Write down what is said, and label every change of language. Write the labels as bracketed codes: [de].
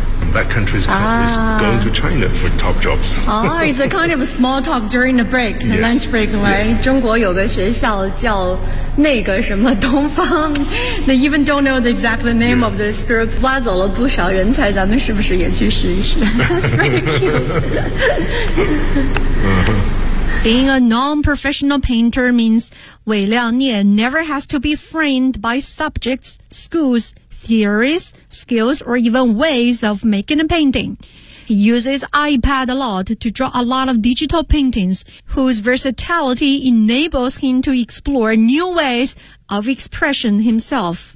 [en] that country's is going to China for top jobs. Oh, it's a kind of a small talk during the break, the lunch break, right? Yeah. [zh] 中国有个学校叫那个什么东方 [en] They even don't know the exact name of this group. [zh] 挖走了不少人才，咱们是不是也去试一试? [en] That's very cute. Being a non-professional painter means Wei Liangnian never has to be framed by subjects, schools, theories, skills, or even ways of making a painting. He uses iPad a lot to draw a lot of digital paintings, whose versatility enables him to explore new ways of expression himself.